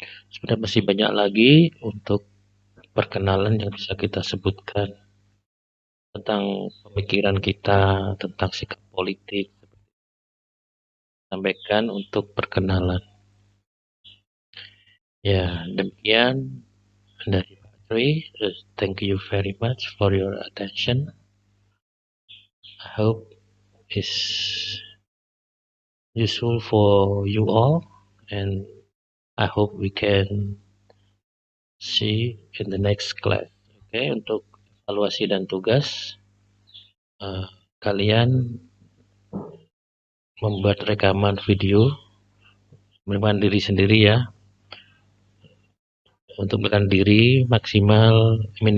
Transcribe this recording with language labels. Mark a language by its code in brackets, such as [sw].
[id] Sebenarnya masih banyak lagi untuk perkenalan yang bisa kita sebutkan tentang pemikiran kita, tentang sikap politik, sampaikan untuk perkenalan. Ya, demikian dari Pak Tri. [en] Thank you very much for your attention. I hope it's useful for you all, and I hope we can see in the next class. [id] Oke, untuk evaluasi dan tugas, kalian membuat rekaman video, menggunakan diri sendiri ya. Untuk menggunakan diri minimal 3 menit dalam bahasa Inggris. Demikian.